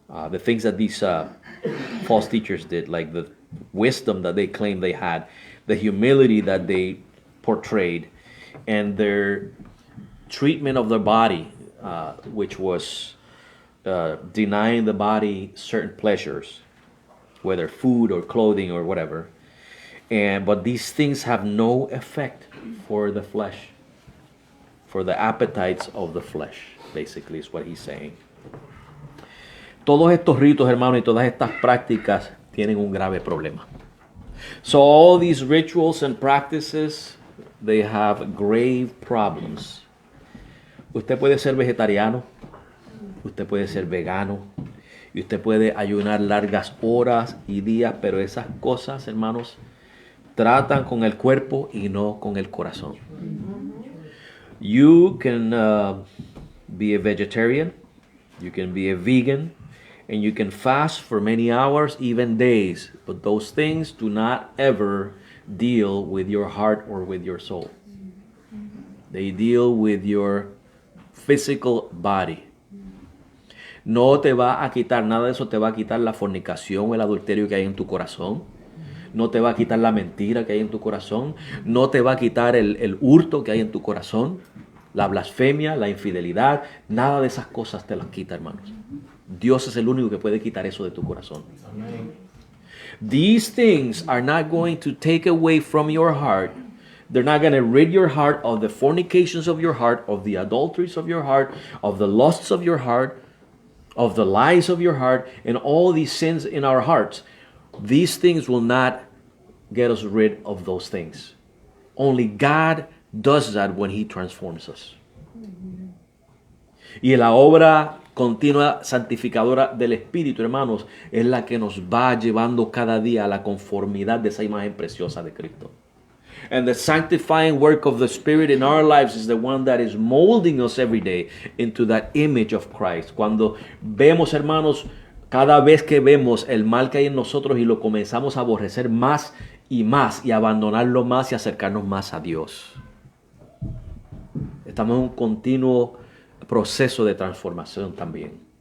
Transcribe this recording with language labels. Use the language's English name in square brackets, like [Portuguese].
[English] The things that these false teachers did, like the wisdom that they claimed they had, the humility that they portrayed, and their treatment of their body, which was denying the body certain pleasures, whether food or clothing or whatever. But these things have no effect for the flesh, for the appetites of the flesh, basically is what he's saying. [Spanish] Todos estos ritos, hermanos, y todas estas prácticas tienen un grave problema. [English] So all these rituals and practices, they have grave problems. [Spanish] Usted puede ser vegetariano, usted puede ser vegano, y usted puede ayunar largas horas y días, pero esas cosas, hermanos, tratan con el cuerpo y no con el corazón. [English] You can be a vegetarian, you can be a vegan, and you can fast for many hours, even days, but those things do not ever deal with your heart or with your soul. They deal with your physical body. [Spanish] No te va a quitar nada de eso, te va a quitar la fornicación, el adulterio que hay en tu corazón. No te va a quitar la mentira que hay en tu corazón. No te va a quitar el hurto que hay en tu corazón. La blasfemia, la infidelidad. Nada de esas cosas te las quita, hermanos. Dios es el único que puede quitar eso de tu corazón. Amén. [English] These things are not going to take away from your heart. They're not going to rid your heart of the fornications of your heart, of the adulteries of your heart, of the lusts of your heart, of the lies of your heart, and all these sins in our hearts. These things will not get us rid of those things. Only God does that when He transforms us. [Spanish] Y la obra continua santificadora del Espíritu, hermanos, es la que nos va llevando cada día a la conformidad de esa imagen preciosa de Cristo. [English] And the sanctifying work of the Spirit in our lives is the one that is molding us every day into that image of Christ. [Spanish] Cuando vemos, hermanos, cada vez que vemos el mal que hay en nosotros y lo comenzamos a aborrecer más y abandonarlo más y acercarnos más a Dios. Estamos en un continuo proceso de transformación también.